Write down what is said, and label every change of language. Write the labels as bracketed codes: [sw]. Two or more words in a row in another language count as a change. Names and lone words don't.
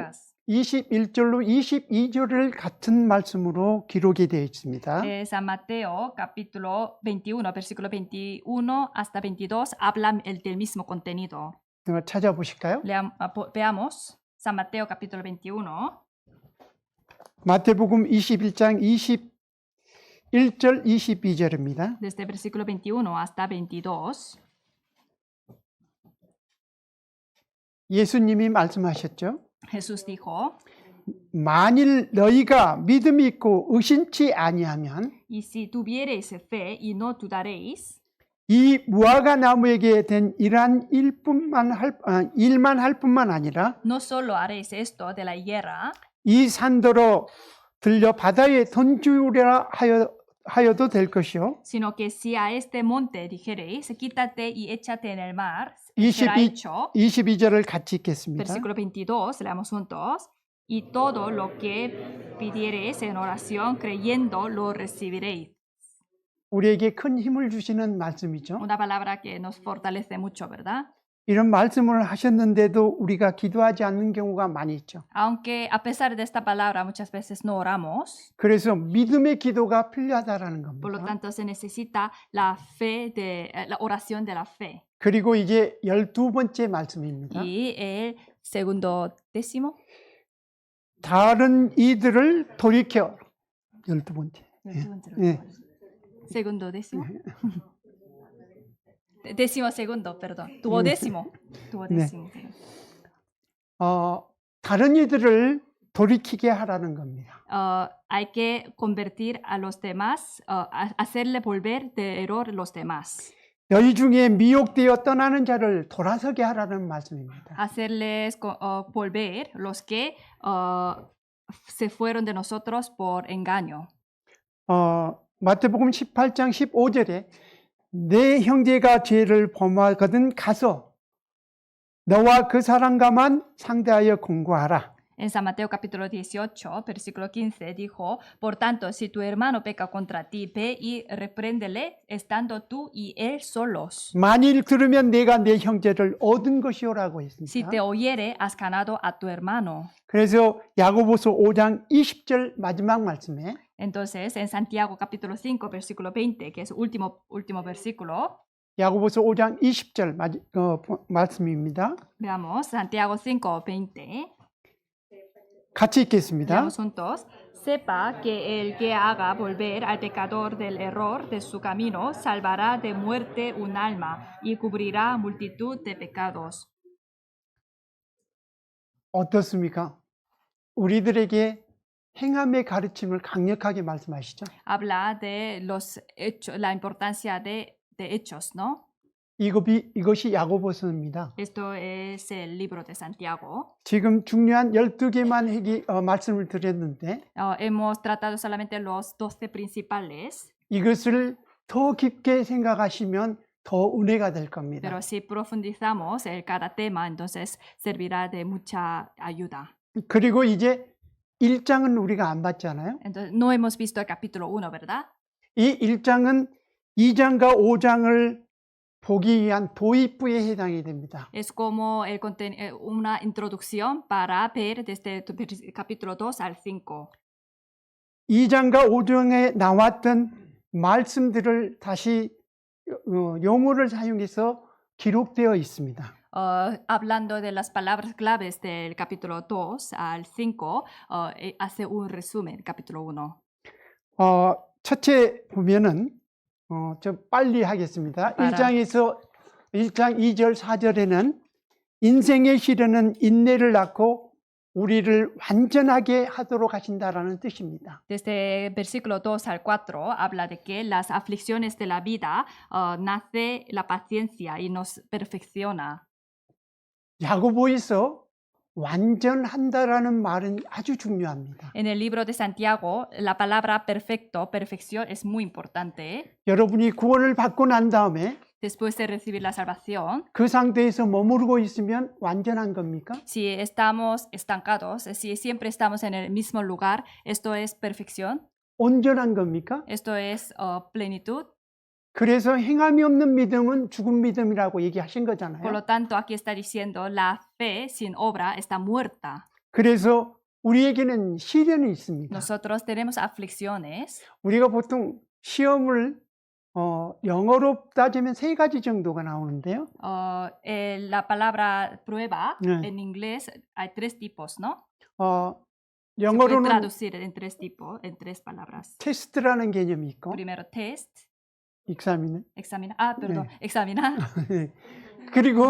[es] Eficaz. [ko] 21절로 22절을 같은 말씀으로 기록이 되어 있습니다. [es] San Mateo, capítulo 21, versículo 21 hasta 22, hablan del mismo contenido. [ko] 찾아보실까요? [es] Veamos San Mateo, capítulo 21. [ko] 마태복음 21장 21절 22절입니다. [es] Desde versículo 21 hasta 22. [ko] 예수님이 말씀하셨죠. [es] Jesús dijo, [ko] 만일 너희가 믿음이 있고 의심치 아니하면 [es] y si tuviereis fe y no dudaréis, [ko] 이 무화과 나무에게 된 이러한 일만 할 뿐만 아니라 [es] no solo haréis esto de la higuera, [ko] 이 산더러 들려 바다에 던지우려 하여도 될 것이요. [es] sino que si a este monte dijereis, quítate y échate en el mar, será hecho. [ko] 22절을 같이 읽겠습니다. [es] Versículo 22, leamos juntos. Y todo lo que pidiereis en oración creyendo lo recibiréis. [ko] 우리에게 큰 힘을 주시는 말씀이죠. [es] Una palabra que nos fortalece mucho, ¿verdad? [ko] 이런 말씀을 하셨는데도 우리가 기도하지 않는 경우가 많이 있죠. [es] Aunque a pesar de esta palabra muchas veces no oramos, [ko] 그래서 믿음의 기도가 필요하다라는 [es] por lo [ko] 겁니다. [es] tanto se necesita la fe la oración de la fe. [ko] 그리고 이게 12번째 말씀입니다. [es] Y el segundo décimo, [ko] 다른 이들을 돌이켜 12번째. 예. [es] segundo décimo. Décimo segundo, perdón. Duodécimo. Duodécimo. [ko] 다른 이들을 돌이키게 하라는 겁니다. [es] Hay que convertir a los demás, hacerle volver de error los demás. [ko] 너희 중에 미혹되어 떠나는 자를 돌아서게 하라는 말씀입니다. [es] Hacerles volver los que se fueron de nosotros por engaño. [ko] 마태복음 18장 15절에 내 형제가 죄를 범하거든 가서 너와 그 사람과만 상대하여 공고하라. [es] En San Mateo capítulo 18, versículo 15 dijo, por tanto, si tu hermano peca contra ti, ve y repréndele, estando tú y él solos. [ko] 만일 들으면 내가 내 형제를 얻은 것이오라고 [es] Si [ko] 했습니다. [es] te oyere, has ganado a tu hermano. [ko] 그래서 야고보서 5장 20절 마지막 말씀에 [es] Entonces, en Santiago capítulo 5, versículo 20, que es último versículo, [ko] 야고보서 5장 20절 말씀입니다. [es] veamos, Santiago 5, 20. [ko] 같이 읽겠습니다. [es] Leamos juntos. Sepa que el que haga volver al pecador del error de su camino salvará de muerte un alma y cubrirá multitud de pecados. [ko] 어떻습니까? 우리들에게 행함의 가르침을 강력하게 말씀하시죠. [es] Habla de los hechos, la importancia de hechos, ¿no? [ko] 이것이 야고보서입니다. [es] Esto es el libro de Santiago. [ko] 지금 중요한 12개만 말씀을 드렸는데 [es] Hemos tratado solamente los 12 principales, [ko] 이것을 더 깊게 생각하시면 더 은혜가 될 겁니다. [es] pero si profundizamos en cada tema, entonces servirá de mucha ayuda. [ko] 그리고 이제 1장은 우리가 안 봤잖아요. [es] Entonces, no hemos visto el capítulo 1, ¿verdad? [ko] 이 1장은 2장과 5장을 보기 위한 도입부에 해당이 됩니다. [es] Es como una introducción para ver desde el capítulo 2 al 5. [ko] 2장과 5장에 나왔던 말씀들을 다시 용어를 사용해서 기록되어 있습니다. [es] Hablando de las palabras claves del capítulo 2 al 5, hace un resumen, capítulo 1. [ko] 첫째 보면은 좀 빨리 하겠습니다. 알아. 1장 2절 4절에는 인생의 시련은 인내를 낳고 우리를 완전하게 하도록 하신다라는 뜻입니다. [es] Desde versículo 2 al 4 habla de que las aflicciones de la vida nace la paciencia y nos perfecciona. [ko] 야고보에서 완전한다라는 말은 아주 중요합니다. [es] En el libro de Santiago, la palabra perfecto, perfección, es muy importante. [ko] 여러분이 구원을 받고 난 다음에 [es] Después de recibir la salvación, [ko] 그 상태에서 머무르고 있으면 완전한 겁니까? [es] si estamos estancados, si siempre estamos en el mismo lugar, ¿esto es perfección? [ko] 온전한 겁니까? [es] ¿Esto es plenitud? [ko] 그래서 행함이 없는 믿음은 죽은 믿음이라고 얘기하신 [es] Por [ko] 거잖아요. [es] lo tanto, aquí está diciendo, la fe sin obra está muerta. [ko] 그래서 우리에게는 시련이 있습니다. [es] Nosotros tenemos aflicciones. [ko] 우리가 보통 시험을 영어로 따지면 세 가지 정도가 나오는데요. [es] La palabra prueba [ko] 네. [es] en inglés hay tres tipos, ¿no? 어, Se puede [ko] 영어로는 [es] traducir en tres tipos, en tres palabras. [ko] 테스트라는 개념이 있고 [es] Primero test, [ko] 익사미는 [es] examinar. Perdón, [ko] 네. [es] examinar, [ko] 그리고